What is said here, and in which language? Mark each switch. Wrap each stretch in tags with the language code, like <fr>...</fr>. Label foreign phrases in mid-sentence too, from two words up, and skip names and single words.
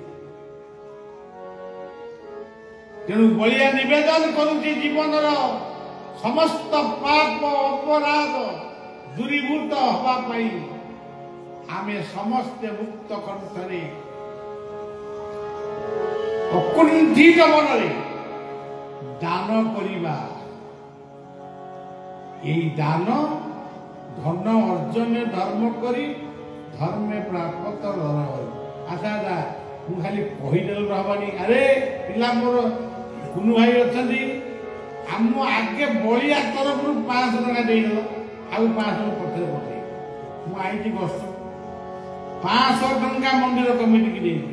<or>ତେଣୁ ବଳିଆ ନିବେଦନ କରୁଛି, ଜୀବନର ସମସ୍ତ ପାପ ଅପରାଧ ଦୂରୀଭୂତ ହେବା ପାଇଁ ଆମେ ସମସ୍ତେ ମୁକ୍ତ କଣ୍ଠରେ ଅକୁଣ୍ଠିତ ମନରେ ଦାନ କରିବା। ଏହି ଦାନ ଧନ ଅର୍ଜନେ ଧର୍ମ କରି ଧର୍ମେ ପ୍ରାପ୍ତ ରହରି। ଆଚ୍ଛା ଦା ମୁଁ ଖାଲି କହିଦେଲେ ହବନି। ଆରେ ପିଲା ମୋର କୁନୁ ଭାଇ ଅଛନ୍ତି, ଆମ ଆଗେ ବଳିଆ ତରଫରୁ 500 ଟଙ୍କା ଦେଇଦେଲ, ଆଉ 500 ପଛରେ ପଠେଇ। ମୁଁ ଆଇଛି ଗଛ 500 ଟଙ୍କା ମନ୍ଦିର କମିଟିକି ଦେଇଛି।</or>